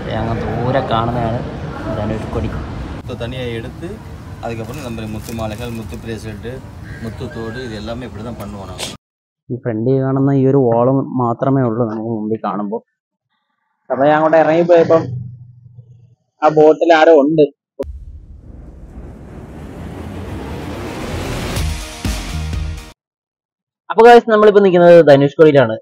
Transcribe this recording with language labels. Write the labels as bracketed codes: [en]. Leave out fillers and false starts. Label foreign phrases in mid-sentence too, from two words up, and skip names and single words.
[ml] ഞങ്ങൾ ദൂരെ കാണുന്നതാണ് ധനുഷ്കോടി. [ta] தனியாக எடுத்து அதுக்கப்புறம் நம்ம முத்து மாலைகள், முத்து பிரேஸ்லெட்டு, முத்து தோடு இது எல்லாமே இப்படி தான் பண்ணுவோம் நாங்கள். [ml] ഈ ഫ്രണ്ടിൽ കാണുന്ന ഈ ഒരു വോളം മാത്രമേ ഉള്ളൂ നമുക്ക് മുമ്പിൽ കാണുമ്പോൾ. അപ്പോൾ ഞാൻ അങ്ങോട്ട് ഇറങ്ങിപ്പോയപ്പം ആ ബോട്ടിൽ ആരോ ഉണ്ട്. അപ്പോൾ ഗൈസ് നമ്മളിപ്പോൾ നിൽക്കുന്നത് ധനുഷ്കോടിയിലാണ്.